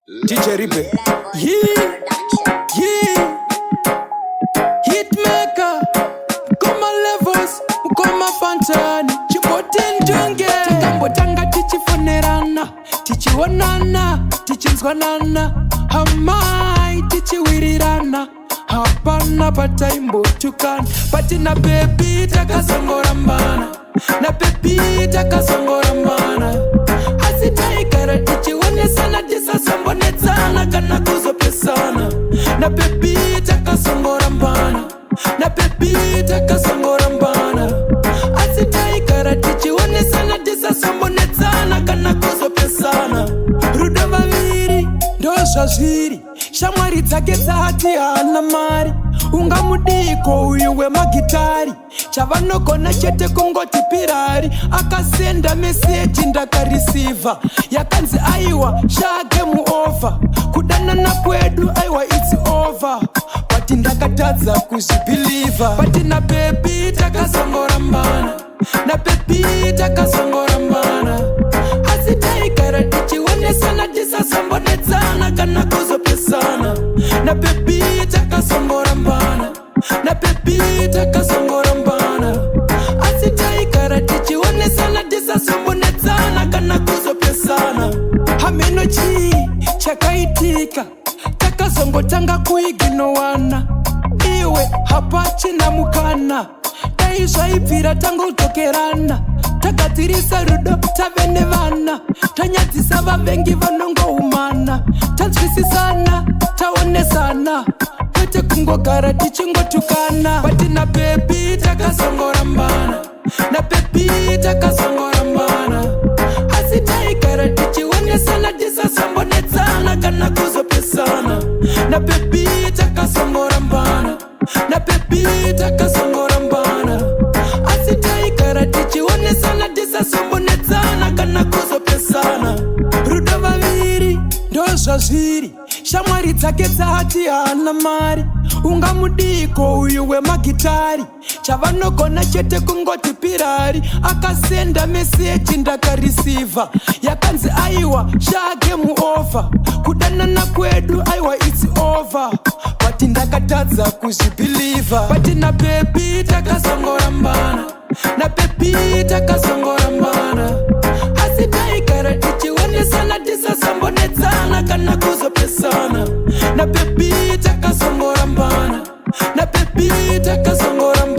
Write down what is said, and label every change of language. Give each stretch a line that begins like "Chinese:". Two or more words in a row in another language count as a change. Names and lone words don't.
English: DJ Ripe. Yeah, yeah. Hitmaker.
Shona: Koma levels, koma fantani. Chipoten junge. Tikambo tanga tichifonerana. Tichionana, tichinzwanana. Hamai tichiwirirana. Hapana pataimbo tukana. Patina baby takasongora mana. Na baby takasongora mana. Asitaikara tichiwonesana tisasambonetsana kana kuzopesana. Na baby takasongora mana. Na baby takasongora mana. Asitaikara tichiwonesana tisasambonetsana kana kuzopesana. Rudo vaviri ndozva zviri. Shamwari dzake dzati haana mari. Unga mudiko uyu wemagitari. Chavanogona chete kungoti pirari. Akasenda meseji ndakareceiva. Yakanzi aiwa shage muova. Kudanana kwedu aiwa
English: it's over.
Shona: But ndakatadza kuzvibhiliva. But na baby takasongora mana. Na baby takasongora mana. Asitaigara tichionesana tisasambonetsana kana kuzopesana. Na baby takasongora mana. Na baby takasongora mana. Asitaigara tichionesana tisasambonetsana kana kuzopesana. Hameno chi chakaitika. Takazongotanga kuiginowana. Iwe hapachina mukana. Dai zvaibvira tangotokerana. Takatirisa rudo tavene vana. Tanyadzisa vavengi vanongoumana. Tanzwisisana, taonesana. Kwete kungogara tichingotukana. Patina baby takasongora mana. Na baby takasongora mana. Asitaigara tichionesana tisasambonetsana kana kuzopesana. Na baby takasongora mana. Na baby takasongora mana. Asitaigara tichionesana tisasambonetsana kana kuzopesana. Rudo vaviri ndozva zviri. Shamwari dzake dzati haana mari. Unga mudiko uyu wemagitari. Chavanogona chete kungoti pirari. Akasenda meseji ndakareceiva. Yakanzi aiwa shage muova. Kudanana kwedu aiwa
English: it's over.
Shona: But ndakatadza kuzvibhiliva. But na baby takasongora mana. Na baby takasongora mana. Asitaigara tichionesana tisasambonetsana kana kuzopesana. Na baby takasongora mana. Na baby takasongora